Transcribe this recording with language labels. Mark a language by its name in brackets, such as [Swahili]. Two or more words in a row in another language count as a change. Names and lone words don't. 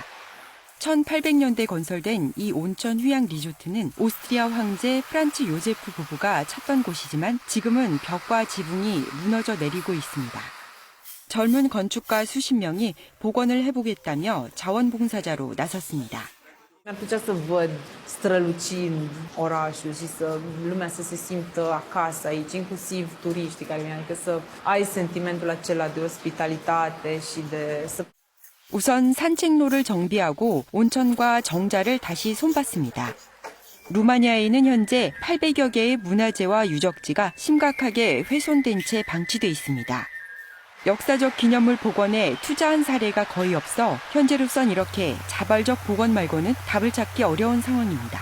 [Korean] 1800년대 건설된 이 온천 휴양 리조트는 오스트리아 황제 프란츠 요제프 부부가 찾던 곳이지만 지금은 벽과 지붕이 무너져 내리고 있습니다. 젊은 건축가 수십 명이 복원을 해보겠다며 자원봉사자로 na섰습니다. [Romanian] Mi-ar plăcea să văd strălucind orașul și lumea să se simtă acasă aici, inclusiv turiștii care vin, adică să ai sentimentul acela de ospitalitate și de... [Korean] 우선 산책로를 정비하고 온천과 정자를 다시 손봤습니다. 루마니아에는 현재 800여 개의 문화재와 유적지가 심각하게 훼손된 채 방치돼 있습니다. 역사적 기념물 복원에 투자한 사례가 거의 없어 현재로선 이렇게 자발적 복원 말고는 답을 찾기 어려운 상황입니다.